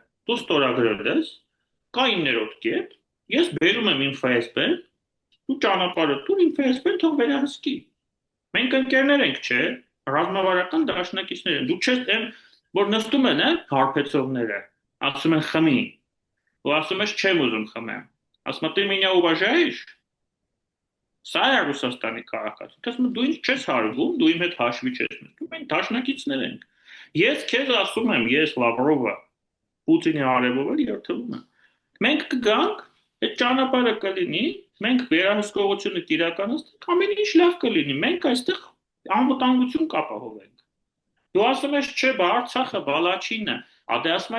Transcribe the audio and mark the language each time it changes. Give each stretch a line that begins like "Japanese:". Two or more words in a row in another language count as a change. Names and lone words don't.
Armenian: դու ստորագրել ես, կա 9-րդ կետ, ես բերում եմ InfoSP-ն, դու ճանապարհը տուր InfoSP-ն թող վերահսկի։ Մենք ընկերներ ենք, չէ՞, ռազմավարական դաշնակիցներ են։ Դու չես այն, որ նստում են, հարբեցողները, ասում են խմի, ու ասում ես չեմ ուզում խմեմ։ Ասում
Russian: ты меня уважаешь?
Armenian: Սա է Ռուսաստանի քաղաքացիությունը։ Ասում դու ինձ չես հարգում, դու իմ հետ հաշվի չես նստում, մենք դաշնակիցներ ենք։ Ես քեզ ասում եմ, ես Լավրովը Պուտինի արևով երթվում եմ։ Մենք կգանք, այդ ճանապարհը կլինի, մենք վերահսկողությունը կիրականացնենք, ամեն ինչ լավ կլինի։ Մենք այստեղ անվտանգություն կապահովենք։ Դու ասում ես, չէ, բա Արցախը բալաչինն է, ադե ասում